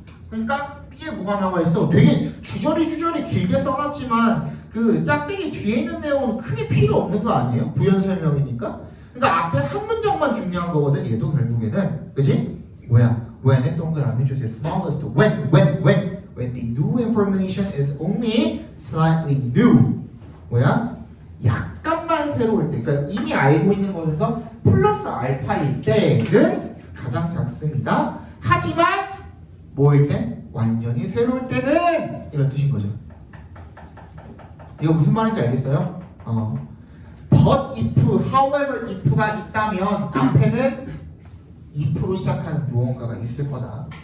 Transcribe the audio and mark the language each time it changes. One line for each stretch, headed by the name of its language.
Korean: 그러니까 B에 뭐가 나와 있어? 되게 주저리 길게 써놨지만 그 짝대기 뒤에 있는 내용은 크게 필요 없는 거 아니에요? 부연 설명이니까. 그러니까 앞에 한 문장만 중요한 거거든. 얘도 결국에는, 그지? 뭐야? when에 동그라미 해주세요. smallest when
English: when the new information is only slightly new.
Korean: 뭐야? 약간만 새로울 때, 그러니까 이미 알고 있는 것에서 플러스 알파일 때는 가장 작습니다. 하지만 뭐일 때? 완전히 새로울 때는 이런 뜻인 거죠. 이거 무슨 말인지 알겠어요?
English: But if, however if
Korean: 가 있다면 앞에는 if로 시작하는 무언가가 있을 거다.